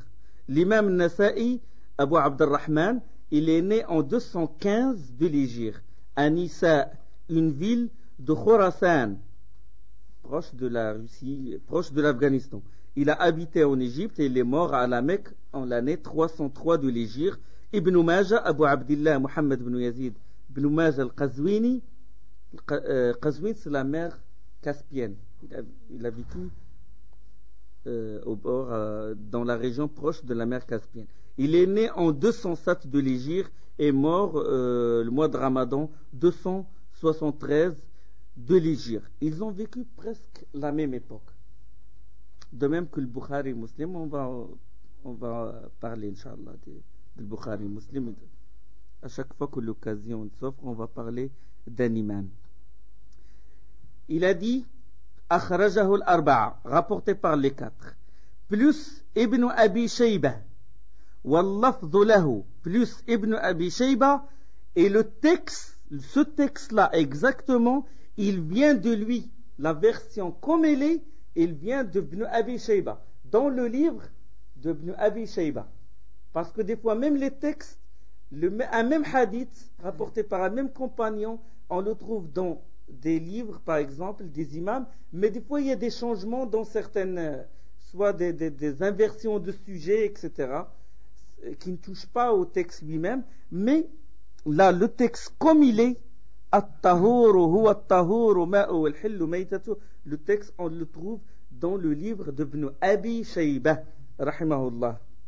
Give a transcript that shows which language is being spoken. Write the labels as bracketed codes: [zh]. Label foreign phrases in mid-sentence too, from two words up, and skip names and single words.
[fr] L'imam Nasa'i, Abu Abdurrahman, il est né en 215 de l'Hégire, à Nisa, une ville de Khorasan, proche de la Russie, proche de l'Afghanistan. Il a habité en Égypte et il est mort à la Mecque en l'année 303 de l'Hégire. Ibn Majah, Abu Abdillah, Muhammad ibn Yazid, Ibn Majah al-Qazwini, Qazwin, c'est la mer Caspienne. Il a vécu au bord, dans la région proche de la mer Caspienne. Il est né en 207 de l'Hégire et mort le mois de Ramadan 273 de l'Hégire. Ils ont vécu presque la même époque. De même que le Bukhari Muslim, on va parler, Inch'Allah, du Bukhari Muslim. À chaque fois que l'occasion s'offre, on va parler d'un imam. Il a dit [ar] أخرجه الأربعة, [fr] rapporté par les quatre, plus Ibn Abi Shayba, [ar] واللفظ له, [fr] plus Ibn Abi Shayba, et le texte, ce texte-là exactement, il vient de lui. La version comme elle est, il vient d'Ibn Abi Shayba, dans le livre d'Ibn Abi Shayba. Parce que des fois, même les textes, un même hadith, rapporté par un même compagnon, on le trouve dans des livres, par exemple, des imams, mais des fois, il y a des changements dans certaines, soit des inversions de sujets, etc., qui ne touchent pas au texte lui-même, mais là, le texte comme il est, le texte, on le trouve dans le livre d'Ibn Abi Shayba, rahimahullah.